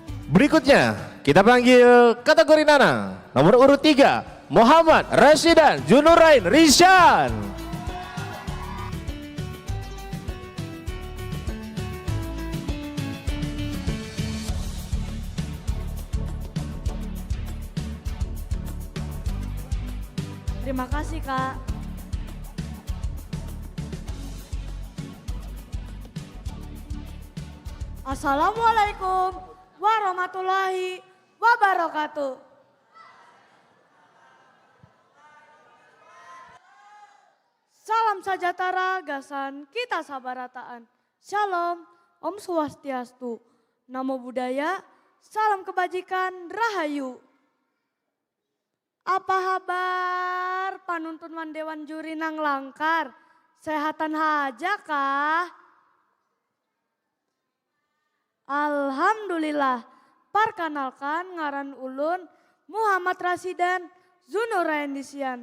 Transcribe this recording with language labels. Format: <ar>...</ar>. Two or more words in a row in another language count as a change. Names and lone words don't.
<id>Berikutnya kita panggil kategori Nanang. Nomor urut 3, Muhammad Rashidan Junurain Rishan. Terima kasih, Kak.</id> <ar>السلام عليكم ورحمة الله وبركاته.</ar> <bjn>Salam sejahtera gasan kita sabarataan. Shalom, Om Swastiastu.</bjn> <pi>Namo Buddhaya,</pi> <id>salam kebajikan, rahayu.</id> <bjn>Apa kabar panuntun Dewan Juri nang langkar? Sehatan haja kah? Alhamdulillah, perkenalkan ngaran ulun Muhammad Rashidan Junurain Rishan.</bjn>